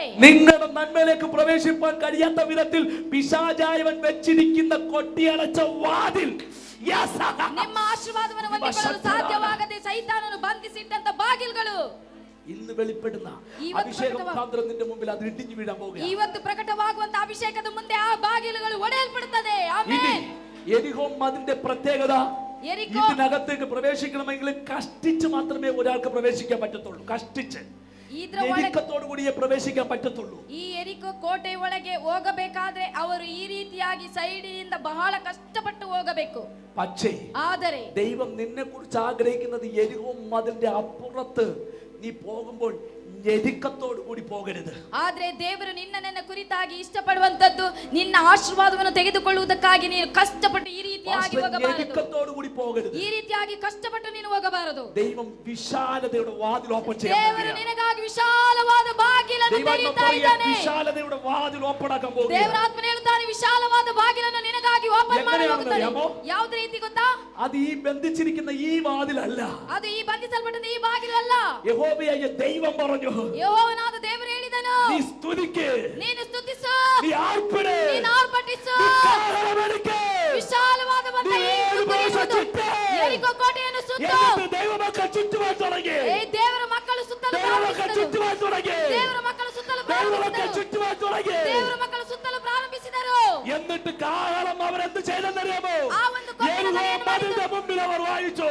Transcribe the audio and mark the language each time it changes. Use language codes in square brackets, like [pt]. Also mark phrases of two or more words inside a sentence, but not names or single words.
[ml] നിങ്ങളുടെ നന്മയിലേക്ക് പ്രവേശിപ്പാൻ കഴിയാത്ത വിധത്തിൽ പിശാചായവൻ വെച്ചിരിക്കുന്ന കൊട്ടിയടച്ച വാതിൽ, [kn] ನಿಮ್ಮ ಆಶೀರ್ವಾದವನ್ನು ಹೊಂದಿಕೊಳ್ಳಲು ಸಾಧ್ಯವಾಗದೆ ಸೈತಾನನು ಬಂಧಿಸಿಟ್ಟಂತ ಬಾಗಿಲುಗಳು [ml] ഇന്ന് വെളിപ്പെടുന്ന അഭിഷേക മുഖാന്തരം നിന്റെ മുമ്പിൽ അത് ഇടിഞ്ഞു വീഴാൻ പോകുകയാണ്. [kn] ಇವತ್ತು ಪ್ರಕಟವಾಗುವಂತ ಅಭಿಷೇಕದ ಮುಂದೆ ಆ ಬಾಗಿಲುಗಳು ಒಡೆಯಲ್ಪಡುತ್ತದೆ. ಆಮೆನ್. [ml] യെരിഹോ മതിലിന്റെ പ്രത്യേകത, [kn] ಯೆರಿಕೋ [ml] ഇതിനകത്തേക്ക് പ്രവേശിക്കണമെങ്കിൽ കഷ്ടിച്ച് മാത്രമേ ഒരാൾക്ക് പ്രവേശിക്കാൻ പറ്റത്തുള്ളൂ. കഷ്ടിച്ച് [kn] ಇದರ ಒಳಗೆ [ml] ഞെരുക്കത്തോടു കൂടിയേ പ്രവേശിക്കാൻ പറ്റത്തുള്ളൂ. [kn] ಈ ಯೆರಿಕೋ ಕೋಟೆ ಒಳಗೆ ಹೋಗಬೇಕಾದ್ರೆ ಅವರು ಈ ರೀತಿಯಾಗಿ ಸೈಡಿನಿಂದ ಬಹಳ ಕಷ್ಟಪಟ್ಟು ಹೋಗಬೇಕು. [ml] പക്ഷേ [kn] ಆದರೆ [ml] ദൈവം നിന്നെ കുറിച്ച് ആഗ്രഹിക്കുന്നത് യെരിഹോ മതിലിന്റെ അപ്പുറത്ത് നീ പോകുമ്പോൾ ഞെരുക്കത്തോടു കൂടി പോകരുത്. [kn] ಆದ್ರೆ ದೇವರು ನಿನ್ನನ್ನ ಕುರಿತಾಗಿ ಇಷ್ಟಪಡುವಂತದ್ದು ನಿನ್ನ ಆಶೀರ್ವಾದವನ್ನು ತೆಗೆದುಕೊಳ್ಳುವುದಕ್ಕಾಗಿ ನೀನು ಕಷ್ಟಪಟ್ಟು ಈ ರೀತಿಯಾಗಿ ಹೋಗಬಾರದು. [ml] ഞെരുക്കത്തോടു കൂടി പോകരുത്. [kn] ಈ ರೀತಿಯಾಗಿ ಕಷ್ಟಪಟ್ಟು ನೀನು ಹೋಗಬಾರದು. [ml] ദൈവം വിശാലതയുടെ വാതിൽ ഓപ്പൺ [kn] ದೇವರು [ml] ചെയ്യുന്നു. [kn] ನಿನಗಾಗಿ ವಿಶಾಲವಾದ ಬಾಗಿಲನ್ನು ತೆರೆಯುತ್ತಾ ಇದ್ದಾನೆ. [ml] വിശാലതയുടെ വാതിൽ ഓപ്പൺ ആക്കാൻ പോകുന്നു. [kn] ದೇವರಾತ್ಮನು ಹೇಳುತ್ತಾನೆ ವಿಶಾಲವಾದ ಬಾಗಿಲನ್ನು ನಿನಗಾಗಿ ಓಪನ್ ಮಾಡಲಾಗುತ್ತದೆ. ಯಾವ ರೀತಿ ಗೊತ್ತಾ? [ml] അത് ഈ ബന്ധിച്ചിരിക്കുന്ന ഈ വാതിലല്ല. [kn] ಅದು ಈ ಬಂಧಿಸಲ್ಪಟ್ಟ ಈ ಬಾಗಿಲು ಅಲ್ಲ. [ml] യഹോവയായ ദൈവം പറഞ്ഞു, [kn] ಯೆಹೋವನಾದ ದೇವರು ಹೇಳಿದನು, [ml] നീ സ്തുതിക്ക്, [kn] ನೀನು ಸ್ತುತಿಸು, [ml] നീ ആർപ്പിട്, [kn] ನೀನು ಆರ್ಭಟಿಸು, [ml] നീ കാഹളമടിക്ക്, [kn] ವಿಶಾಲವಾದ ಬಂದ [ml] നീ ഏഴു പ്രാവശ്യം ചുറ്റ്. [kn] ಯೆರಿಕೋ ಕೋಟೆಯನ್ನು ಸುತ್ತು. [ml] എന്നിട്ട് ദൈവമക്കൾ ചുറ്റുവാൻ തുടങ്ങി. [kn] ದೇವರ ಮಕ್ಕಳು ಸುತ್ತಲು [ml] ദൈവമക്കൾ [kn] ಪ್ರಾರಂಭಿಸಿದರು. [ml] ചുറ്റുവാൻ തുടങ്ങി. [kn] ದೇವರ ಮಕ್ಕಳು ಸುತ್ತಲು [ml] ദൈവമക്കൾ [kn] ಪ್ರಾರಂಭಿಸಿದರು. [ml] ചുറ്റുവാൻ തുടങ്ങി. [kn] ದೇವರ ಮಕ್ಕಳು ಸುತ್ತಲು ಪ್ರಾರಂಭಿಸಿದರು. [ml] എന്നിട്ട് കാഹളം അവരെന്ത് ചെയ്തെന്നറിയാമോ? [kn] ಆ ಒಂದು ಕೊಟ್ಟಣ [ml] യെരിഹോ [kn] ಏನು [ml] മതിലിന്റെ [kn] ಮಾಡಿತು? [ml] മുമ്പിൽ അവർ വായിച്ചു.